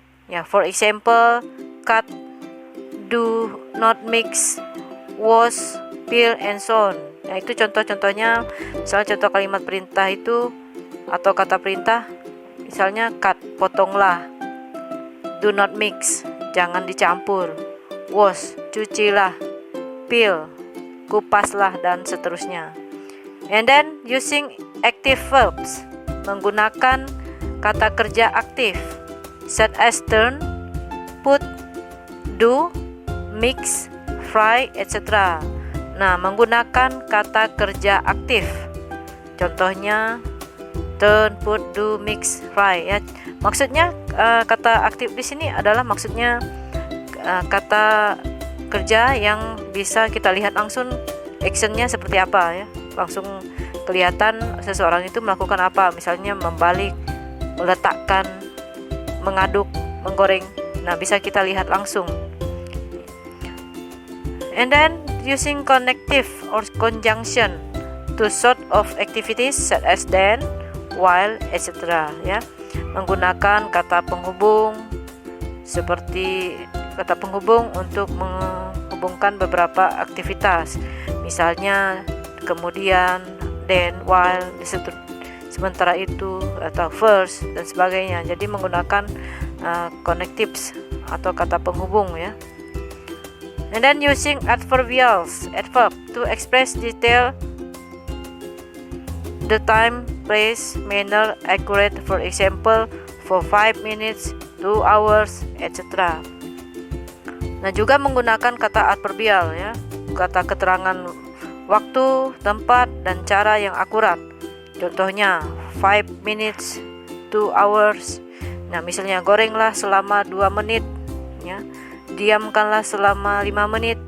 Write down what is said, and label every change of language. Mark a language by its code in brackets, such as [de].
[en] Ya, for example, cut, do, not mix, wash, peel, and so on. [id] Ya, itu contoh-contohnya. Misalnya contoh kalimat perintah itu atau kata perintah, misalnya cut, potonglah. [en] Do not mix, [id] jangan dicampur. [en] Wash, [id] cucilah. Peel, kupaslah, dan seterusnya. [en] And then using active verbs, [id] menggunakan kata kerja aktif, [en] such as turn, put, do, mix, fry, etc. [id] Nah, menggunakan kata kerja aktif. Contohnya [en] turn, put, do, mix, fry, [id] ya. Maksudnya kata aktif di sini adalah maksudnya kata kerja yang bisa kita lihat langsung actionnya seperti apa, ya. Langsung kelihatan seseorang itu melakukan apa, misalnya membalik, meletakkan, mengaduk, menggoreng. Nah, bisa kita lihat langsung. [en] And then using connective or conjunction to sort of activities such as then, while, etc. [id] Ya, menggunakan kata penghubung seperti kata penghubung untuk menghubungkan beberapa aktivitas, misalnya kemudian, then, while, sementara itu, atau first, dan sebagainya. Jadi menggunakan connectives atau kata penghubung, ya. [en] And then using adverbials, adverb, to express detail, the time, place, manner, accurate. For example, for 5 minutes, 2 hours, etc. [id] Nah, juga menggunakan kata adverbial ya, kata keterangan waktu, tempat, dan cara yang akurat. Contohnya [en] 5 minutes, 2 hours. [id] Nah, misalnya gorenglah selama 2 menit ya. Diamkanlah selama 5 menit.